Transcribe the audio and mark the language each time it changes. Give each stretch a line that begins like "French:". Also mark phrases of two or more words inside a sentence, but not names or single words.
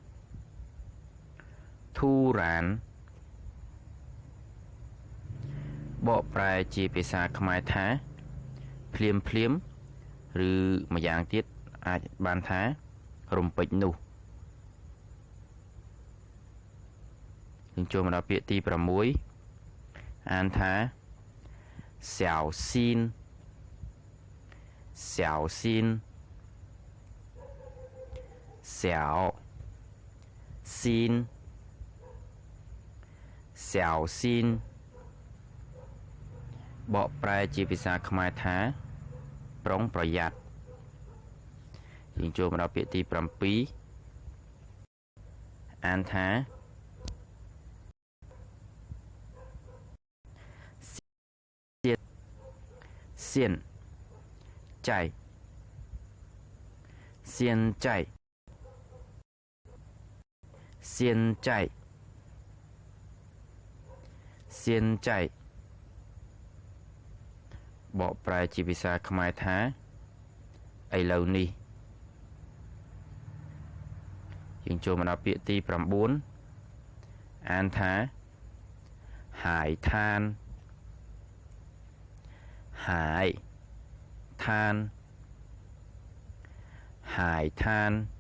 Khmer: ធូរ៉ានបកប្រែជាភាសាខ្មែរថាភ្លាមឬម្យ៉ាងទៀតអាចបានថារំពេចនោះ យើងចូលមកដល់ពាក្យទី6អានថា
Chinese: 小心小心小心
Khmer: 小心បកប្រែជាភាសាខ្មែរថាប្រុងប្រយ័ត្នយើងចូលមកដល់ពាក្យទី7 អានថា
Chinese: 现在现在现在现在
Khmer: បកប្រែជាភាសាខ្មែរថាឥឡូវនេះយើងចូលមកដល់ពាក្យទី 9អានថាហាយឋានហាយឋានហាយឋាន